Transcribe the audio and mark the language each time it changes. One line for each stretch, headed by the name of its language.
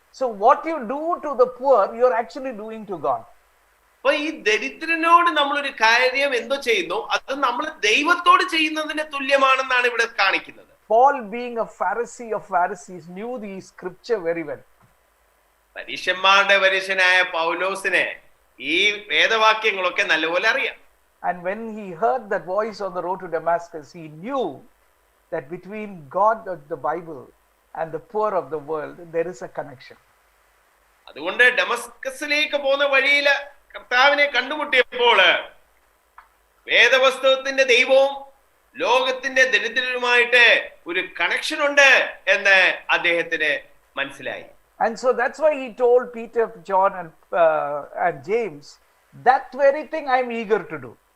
English: So what you do to the poor, you're actually doing to God.
Malayalam: അപ്പൊ ഈ ദരിദ്രനോട് നമ്മളൊരു കാര്യം എന്തോ ചെയ്യുന്നു, അത് നമ്മൾ ദൈവത്തോട് ചെയ്യുന്നതിന് തുല്യമാണെന്നാണ് ഇവിടെ കാണിക്കുന്നത്.
English: Paul, being a Pharisee of Pharisees, knew the scripture very well.
Malayalam: പരീശന്മാരുടെ പരീശനായ പൗലോസിനെ ഈ വേദവാക്യങ്ങളൊക്കെ നല്ലപോലെ അറിയാം.
English: And when he heard that voice on the road to Damascus, he knew that between God of the Bible and the poor of the world, there is a connection.
Malayalam: അതുകൊണ്ട് ഡമസ്കസിലേക്ക് പോകുന്ന വഴിയിൽ കർത്താവിനെ കണ്ടുമുട്ടിയപ്പോൾ വേദപുസ്തകത്തിന്റെ ദൈവവും ലോകത്തിന്റെ ദരിദ്രരുമായിട്ട് ഒരു കണക്ഷൻ ഉണ്ട് എന്ന് അദ്ദേഹത്തിന് മനസ്സിലായി.
English: And so that's why he told Peter, John and James, that very thing I'm eager to do.